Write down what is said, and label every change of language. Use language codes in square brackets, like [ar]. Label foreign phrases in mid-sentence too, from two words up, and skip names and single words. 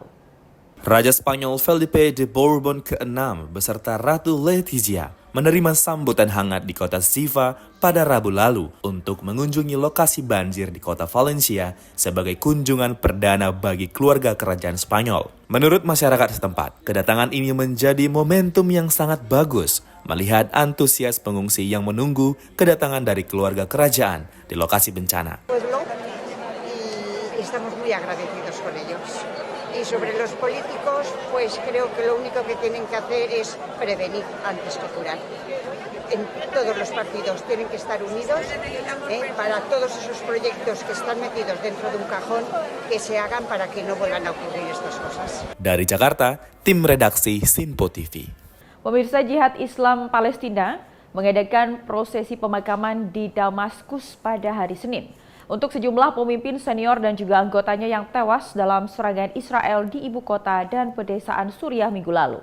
[id] Raja Spanyol Felipe de Bourbon ke-6 beserta Ratu Letizia menerima sambutan hangat di kota Siva pada Rabu lalu untuk mengunjungi lokasi banjir di kota Valencia sebagai kunjungan perdana bagi keluarga kerajaan Spanyol. Menurut masyarakat setempat, kedatangan ini menjadi momentum yang sangat bagus melihat antusias pengungsi yang menunggu kedatangan dari keluarga kerajaan di lokasi bencana. [es] Estamos muy agradecidos con ellos. Y sobre los políticos, pues creo que lo único que tienen que hacer es prevenir antes que curar. En todos los partidos tienen que estar unidos para todos esos proyectos que están metidos dentro de un cajón, que se hagan para que no vuelvan a ocurrir estas cosas. [id] Dari Jakarta, tim redaksi Sinpo TV. Pemirsa, Jihad Islam Palestina mengadakan prosesi pemakaman di Damaskus pada hari Senin untuk sejumlah pemimpin senior dan juga anggotanya yang tewas dalam serangan Israel di ibu kota dan pedesaan Suriah minggu lalu.